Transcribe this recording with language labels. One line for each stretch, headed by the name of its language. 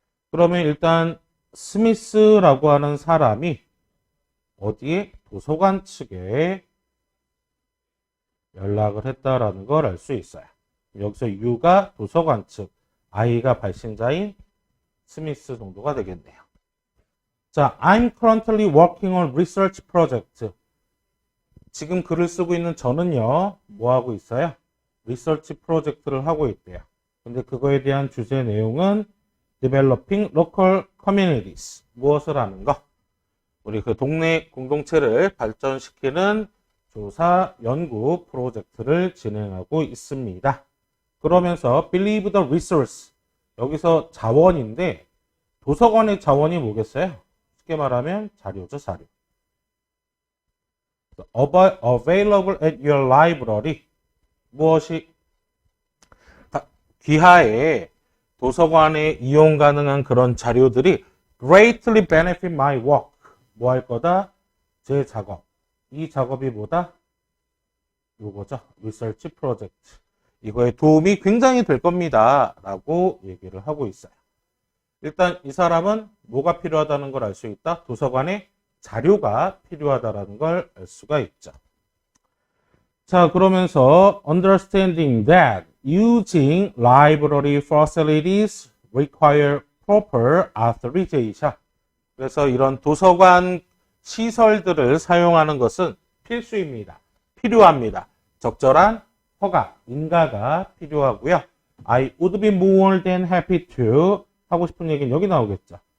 Korean: 그러면 일단 스미스라고 하는 사람이 어디에? 도서관 측에 연락을 했다라는 걸 알 수 있어요. 여기서 U가 도서관 측, I가 발신자인 스미스 정도가 되겠네요.
English: 자, I'm currently working on research project.
Korean: 지금 글을 쓰고 있는 저는요, 뭐 하고 있어요? 리서치 프로젝트를 하고 있대요. 근데 그거에 대한 주제 내용은
English: developing local communities.
Korean: 무엇을 하는 거? 우리 그 동네 공동체를 발전시키는 조사 연구 프로젝트를 진행하고 있습니다. 그러면서
English: believe the resource.
Korean: 여기서 자원인데 도서관의 자원이 뭐겠어요? 쉽게 말하면 자료죠, 자료.
English: available at your library.
Korean: 무엇이 귀하에 도서관에 이용 가능한 그런 자료들이
English: greatly benefit my work.
Korean: 뭐 할 거다? 제 작업. 이 작업이 뭐다? 요거죠. 리서치 프로젝트. 이거에 도움이 굉장히 될 겁니다. 라고 얘기를 하고 있어요. 일단 이 사람은 뭐가 필요하다는 걸 알 수 있다? 도서관에 자료가 필요하다는 걸 알 수가 있죠. 자, 그러면서
English: understanding that using library facilities require proper authorization.
Korean: 그래서 이런 도서관 시설들을 사용하는 것은 필수입니다. 필요합니다. 적절한 허가, 인가가 필요하고요.
English: I would be more than happy to
Korean: 하고 싶은 얘기는 여기 나오겠죠.